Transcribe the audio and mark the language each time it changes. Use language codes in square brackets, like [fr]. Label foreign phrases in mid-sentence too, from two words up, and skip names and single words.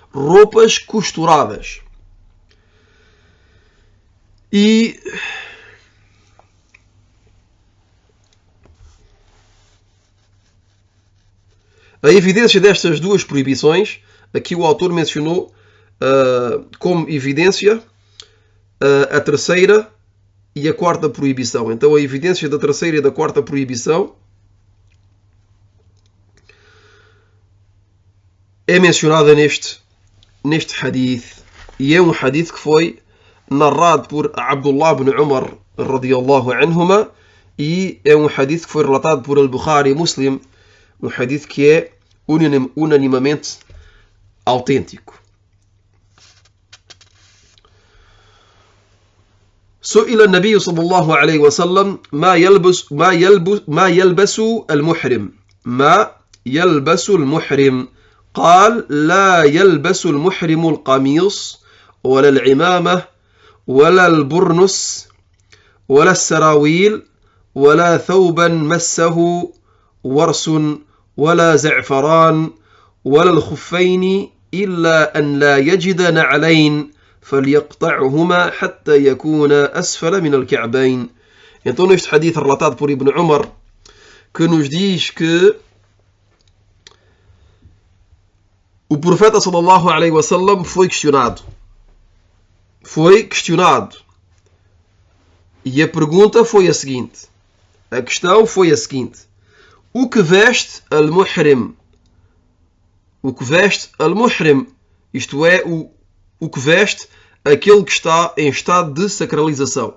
[pt] E a evidência destas duas proibições, aqui o autor mencionou como evidência a terceira e a quarta proibição. Então a evidência da terceira e da quarta proibição é mencionada neste hadith. E é um hadith que foi narrado por Abdullah ibn Umar [ar] رضي الله عنهما, [pt] e é um hadith que foi relatado por Al-Bukhari e Muslim, um hadith que é unanimamente autêntico. [ar] سئل النبي صلى الله عليه وسلم ما يلبس المحرم قال لا يلبس المحرم القميص ولا العمامة ولا البرنس ولا السراويل ولا ثوبا مسه ورس ولا زعفران ولا الخفين إلا أن لا يجد نعلين فليقطعهما حتى يكون أسفل من الكعبين. [pt] Então neste hadith relatado por Ibn Umar, que nos diz que o profeta [ar] صلى الله عليه وسلم [pt] foi questionado. E a pergunta foi a seguinte. A questão foi a seguinte: o que veste al-muhrim. O que veste al-muhrim. Isto é, o que veste aquele que está em estado de sacralização.